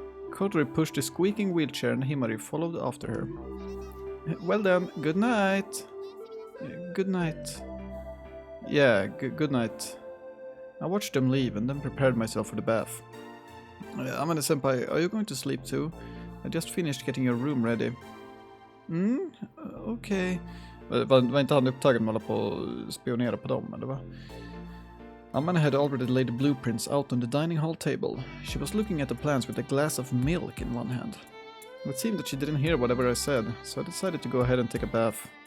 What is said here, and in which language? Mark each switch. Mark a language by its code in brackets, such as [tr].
[en] Coterie pushed a squeaking wheelchair and Himari followed after her. Well then, good night. Good night. Yeah, good night. I watched them leave and then prepared myself for the bath. Amane-senpai, are you going to sleep too? I just finished getting your room ready. Okay. [sv] Var inte han upptagen med att hålla på och spionera på dem, eller va? [en] Amane had already laid the blueprints out on the dining hall table. She was looking at the plans with a glass of milk in one hand. It seemed that she didn't hear whatever I said, so I decided to go ahead and take a bath.